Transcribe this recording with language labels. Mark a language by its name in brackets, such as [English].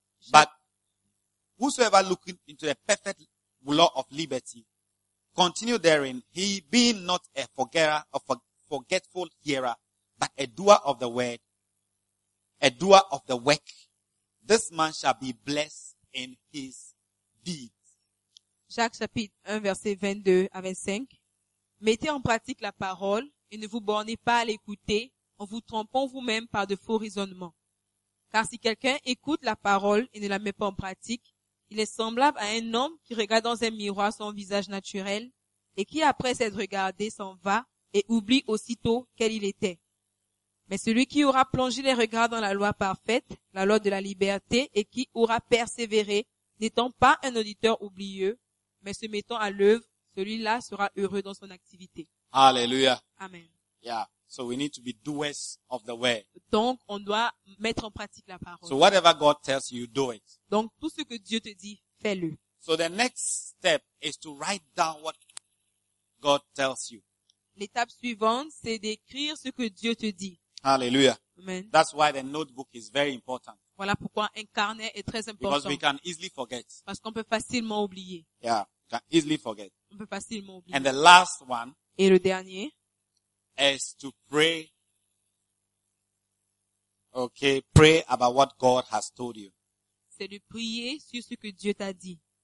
[English] But whosoever looketh into the perfect law of liberty, continue therein, he being not a forgetter or forgetful hearer, but a doer of the word, a doer of the work, this man shall be blessed in his deeds. [French] Jacques chapitre 1, verset 22 à 25. Mettez en pratique la parole et ne vous bornez pas à l'écouter en vous trompant vous-même par de faux raisonnements. Car si quelqu'un écoute la parole et ne la met pas en pratique, il est semblable à un homme qui regarde dans un miroir son visage naturel et qui, après s'être regardé, s'en va et oublie aussitôt quel il était. Mais celui qui aura plongé les regards dans la loi parfaite, la loi de la liberté, et qui aura persévéré, n'étant pas un auditeur oublieux, mais se mettant à l'œuvre, celui-là sera heureux dans son activité. Alléluia. Amen. Yeah. [English] So we need to be doers of the word. [French] Donc, on doit mettre en pratique la parole. [English] So whatever God tells you, do it. [French] Donc, tout ce que Dieu te dit, fais-le. [English] So the next step is to write down what God tells you. [French] L'étape suivante, c'est d'écrire ce que Dieu te dit. Hallelujah. Amen. [English] That's why the notebook is very important. [French] Voilà pourquoi un carnet est très important. [English] Because we can easily forget. [French] Parce qu'on peut facilement oublier. [English] Yeah, we can easily forget. [French] On peut facilement oublier. [English] And the last one. [French] Et le dernier. [English] Is to pray. Okay, pray about what God has told you. [French] C'est de prier sur ce que Dieu t'a dit.